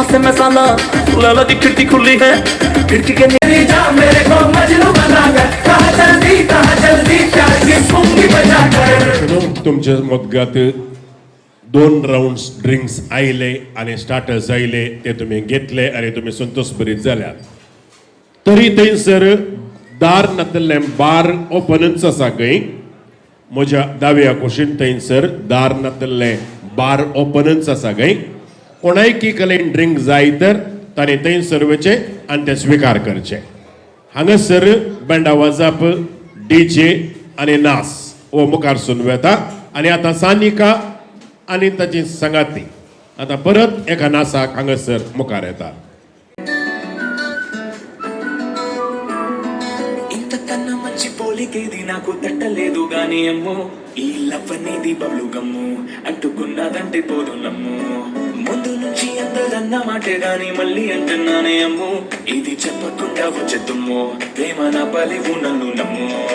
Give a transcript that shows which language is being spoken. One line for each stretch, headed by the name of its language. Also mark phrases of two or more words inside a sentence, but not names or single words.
Hindi: से मैं साला लाला की खिड़की खुली है खिड़की के नीचे जा मेरे को मजनू बना कर कहाँ जल्दी प्यार की पुंगी बजा कर
Konkani: तुमच्या मदगात 2
English: rounds drinks
Konkani: आयले आणि स्टार्टर्स आयले ते तुम्ही घेतले आणि तुम्ही संतोष भरीत जाल्यात तरी थंयसर दार नातल्ले बार ओपनच आसा खंय म्हज्या दाव्या कुशीन थंयसर दार नातल्ले बार ओपनच आसा खंय कोणायकी कलेन ड्रिंक जाय तर ताणें थंयसर वचचें आनी तें स्विकार करचें हांगासर बँडा वाजप डीजे आनी नाच हो मुखार सून वेता आनी आतां सानिका आनी ताची संगाती आतां परत एका नाचाक हांगासर मुखार येता
Telugu: ఇంతకన్నా మంచి పోలికేది నాకు తట్టలేదు గాని అమ్మో ఈ లవ్ అనేది బబ్లు గమ్ము అంటుకున్నదంటే పోదు నమ్ము ముందు నుంచి అందరన్న మాటే గాని మళ్ళీ అంటున్నానే అమ్ము ఇది చెప్పకుండా వచ్చేద్దుమ్మో ప్రేమ నా పలివు నన్ను నమ్ము